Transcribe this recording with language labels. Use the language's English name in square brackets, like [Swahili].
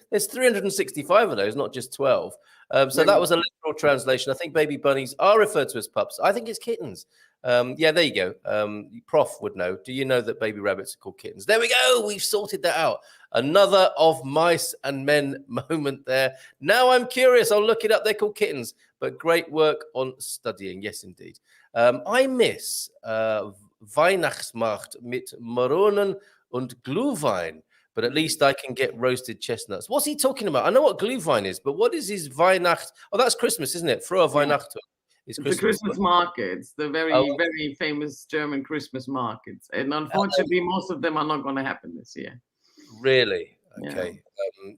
[English] There's 365 of those, not just 12. So that was a literal translation. I think baby bunnies are referred to as pups. I think it's kittens. Yeah, there you go. Prof would know. Do you know that baby rabbits are called kittens? There we go. We've sorted that out. Another of mice and men moment there. Now I'm curious. I'll look it up. They're called kittens, but great work on studying. Yes, indeed. I miss [German] Weihnachtsmarkt mit Maronen und Glühwein. [English] But at least I can get roasted chestnuts. What's he talking about? I know what Glühwein is, but what is his Weihnacht? Oh, that's Christmas, isn't it? [German] Frohe Weihnachten. [English] It's Christmas. The Christmas markets, the very famous German Christmas markets. And unfortunately, most of them are not going to happen this year. Really? Okay. Yeah.